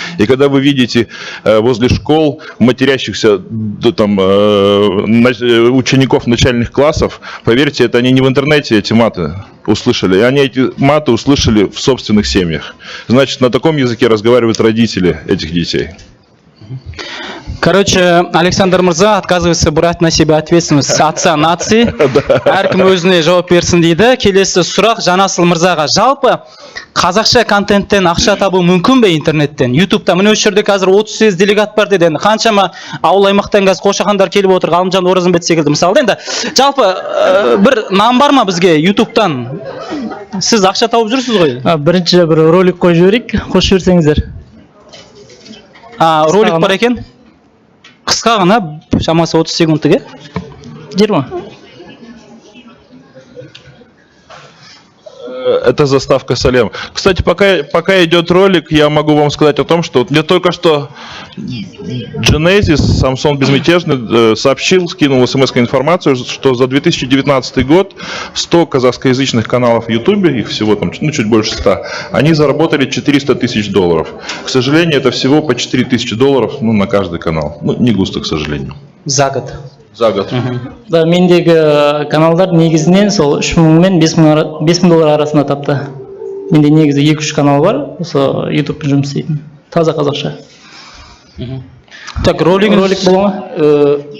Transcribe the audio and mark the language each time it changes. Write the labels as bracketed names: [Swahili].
[Russian] И когда вы видите возле школ матерящихся учеников начальных классов, поверьте, это они не в интернете эти маты услышали, они эти маты услышали в собственных семьях. Значит, на таком языке разговаривают родители этих детей. Короче, Александр Мырза отказывается брать на себя ответственность отца нации. [Kazakh] Әркім өзіне жауап берсін дейді. Келесі сұрақ Жанасыл Мырзаға. Жалпы қазақша контенттен ақша табу мүмкін бе интернеттен? Ютубта міне осы жерде қазір 38 делегат бар деді. Қаншама ауыл аймақтан қазір қошақандар келіп отыр, Ғалымжан Оразымбет секілді. Мысалы енді жалпы бір нам бар ма бізге ютубтан? Сіз ақша тауып жүрсіз ғой? Бірінші бір ролик қойып жіберейік, қосып жіберсеңіздер. Ролик бар екен? Қысқа ғана, шамасы 30 секундтық, 20. [Russian] Это заставка Салем. Кстати, пока идет ролик, я могу вам сказать о том, что вот мне только что Genesis, Samsung Безмятежный, сообщил, скинул смс-информацию, что за 2019 год 100 казахскоязычных каналов в YouTube, их всего там чуть больше 100, они заработали $400 тысяч. К сожалению, это всего по $4 тысячи на каждый канал. Ну, не густо, к сожалению. За год. За год. [Kazakh] Да, мендегі каналдар негізінен сол 3000 мен 5000 доллар арасында тапты. Менде негізі 2-3 канал бар, осы YouTube жұмыс істейтін. Таза қазақша. [Russian] Так, ролик [Kazakh] бола ма?